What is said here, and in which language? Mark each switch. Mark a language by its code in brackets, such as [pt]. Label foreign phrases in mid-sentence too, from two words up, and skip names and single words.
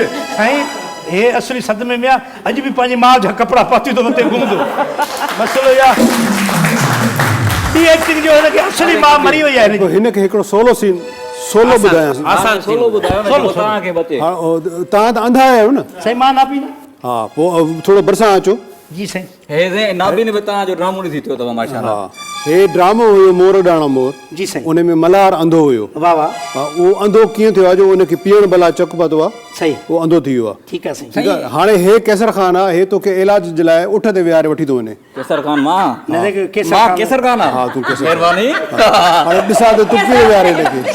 [sd] साईं हे असली सदमे में आहे अॼु बि पंहिंजी माउ जा कपिड़ा पाती थो मथे घुमंदो मसलो इहा ॿी एक्टिंग जो हुनखे असली माउ मरी वई आहे पोइ हिनखे हिकिड़ो सोलो ॿुधायांसि आसान सोलो ॿुधायो न जेको तव्हांखे बचे हा तव्हां त अंधा आहियो न साईं मां ना पी न हा पोइ थोरो बरसां अचो जी साईं हे साईं नाबिन बि तव्हांजो ड्रामो ॾिसी थियो अथव हा माशाल्लाह हे ड्रामो हुयो मोर डाणा मोर जी साईं उन में मल्हार अंधो हुयो वाह वाह हा, उहो अंधो कीअं थियो आहे जो उनखे पीअण भला चक पातो आहे सही उहो अंधो थी वियो आहे ठीकु आहे साईं ठीकु आहे हाणे हे केसर खान आहे हे तोखे इलाज जे लाइ उठ ते विहारे वठी थो वञे केसर खान मां न देख केसर मां खान। केसर खान हा तूं केसर महिरबानी हाणे ॾिसां त तूं कीअं विहारे हिनखे